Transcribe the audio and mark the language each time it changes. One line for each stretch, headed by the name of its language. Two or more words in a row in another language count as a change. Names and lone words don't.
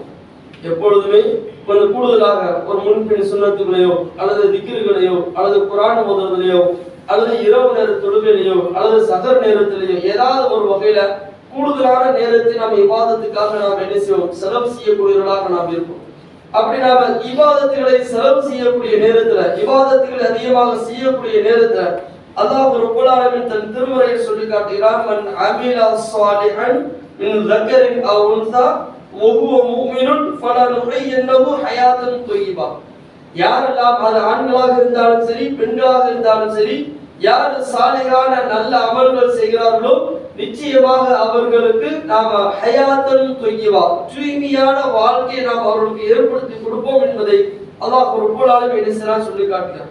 Tamil: எப்பொழுதுமே கொஞ்சம் கூடுதலாக ஒரு முன்பின் சுன்னத்துகளையோ அல்லது திக்ருகளையோ அல்லது குர்ஆன் ஓதுவதிலேயோ அல்லது இரவு நேர தொழுகையிலேயோ அல்லது சஹர் நேரத்திலேயோ ஏதாவது ஒரு வகையில கூடுதலான நேரத்தை நாம் இபாதத்துக்காக நாம் என்ன செய்வோம், செலவு செய்யக்கூடியவர்களாக நாம் இருப்போம். அப்படி நாம இபாதத்துகளை செலவு செய்யக்கூடிய நேரத்துல, இபாதத்துகளை அதிகமாக செய்யக்கூடிய நேரத்துல
Arabic: الله رب العالمين
Tamil: தன் திருமறையில் சொல்லி காட்டுகிறான்,
Arabic: من عمل صالحا من ذكرٍ أو أنثى وهو مؤمن فلنحيينه حياة طيبة.
Tamil: யாரெல்லாம் அது ஆண்களாக இருந்தாலும் சரி பெண்களாக இருந்தாலும் சரி, யார் சாலிஹான நல்ல அமல்கள் செய்கிறார்களோ நிச்சயமாக அவர்களுக்கு நாம
Arabic: حياة طيبة,
Tamil: தூய்மையான வாழ்க்கையை நாம் அவர்களுக்கு ஏற்படுத்தி கொடுப்போம் என்பதை
Arabic: الله رب العالمين
Tamil: சொல்லி காட்டுகிறார்.